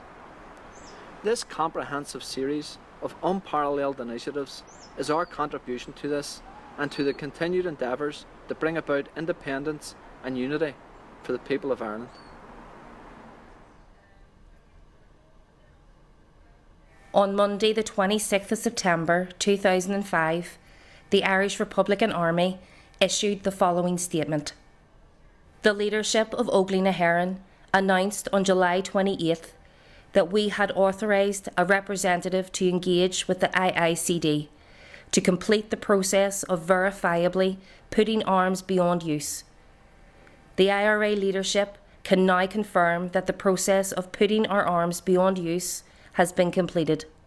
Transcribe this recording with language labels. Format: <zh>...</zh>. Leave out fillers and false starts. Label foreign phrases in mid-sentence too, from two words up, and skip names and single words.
<en>This comprehensive series of unparalleled initiatives is our contribution to this and to the continued endeavours to bring about independence and unity for the people of Ireland. On Monday, the 26th of September 2005, the Irish Republican Army issued the following statement. The leadership of Óglaigh na hÉireann announced on July 28th that we had authorised a representative to engage with the IICD to complete the process of verifiably putting arms beyond use. The IRA leadership can now confirm that the process of putting our arms beyond use has been completed.</en>